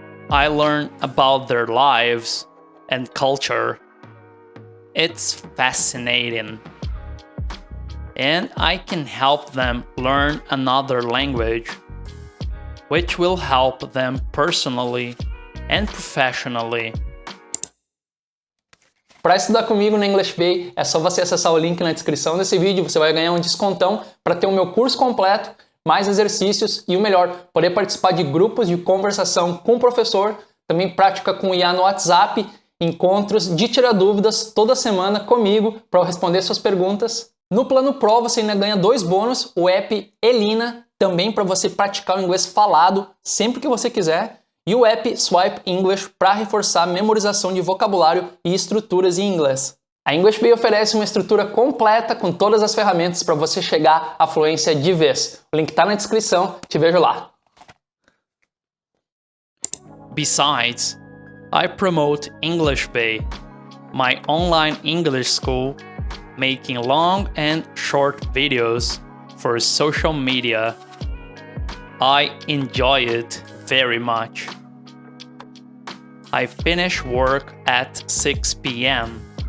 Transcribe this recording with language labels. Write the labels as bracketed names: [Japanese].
[English] I learn about their lives and culture. It's fascinating. And I can help them learn another language, which will help them personally and professionally. [Portuguese] Para estudar comigo no English Bay, é só você acessar o link na descrição desse vídeo, você vai ganhar um descontão para ter o meu curso completo, mais exercícios e o melhor, poder participar de grupos de conversação com o professor, também prática com IA no WhatsApp, encontros de tirar dúvidas toda semana comigo para eu responder suas perguntas. No plano Pro você ainda ganha 2 bônus, o app Elina, também para você praticar o inglês falado sempre que você quiser, e o app Swipe English para reforçar a memorização de vocabulário e estruturas em inglês. A English Bay oferece uma estrutura completa com todas as ferramentas para você chegar à fluência de vez. O link está na descrição, te vejo lá. [English] Besides, I promote English Bay. my online English school, making long and short videos for social media. I enjoy it very much. I finish work at 6 p.m.